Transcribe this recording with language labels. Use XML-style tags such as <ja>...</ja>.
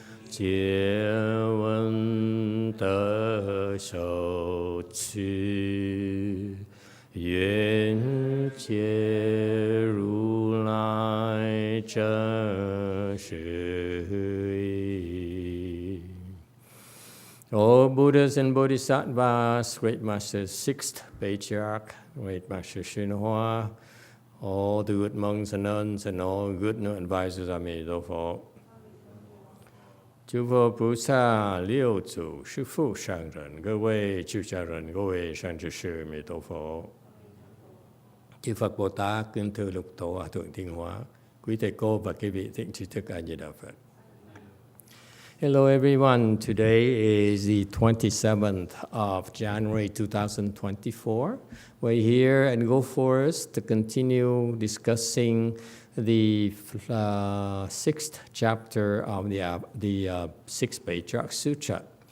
<zh>jie wen de shou qu 愿解如来真实义.</zh> <en>All Buddhas and Bodhisattvas, Great Master 6th Patriarch, Great Master YongHua, all the good monks and nuns, and all good advisors of Emitofuo.</en> <zh>诸佛菩萨六祖师父上人，各位出家人，各位善知识，弥陀佛。</zh> <vi>Chư Phật Bồ Tát, kính thưa lục tổ Hòa thượng Thiên Hóa, quý thầy cô và quý vị thiện tri thức A Di Đà Phật.</vi> <en>Hello everyone. Today is the 27th of January 2024. We're here at Go Forest to continue discussing the 6th chapter of the 6th Patriarch Sutra.</en>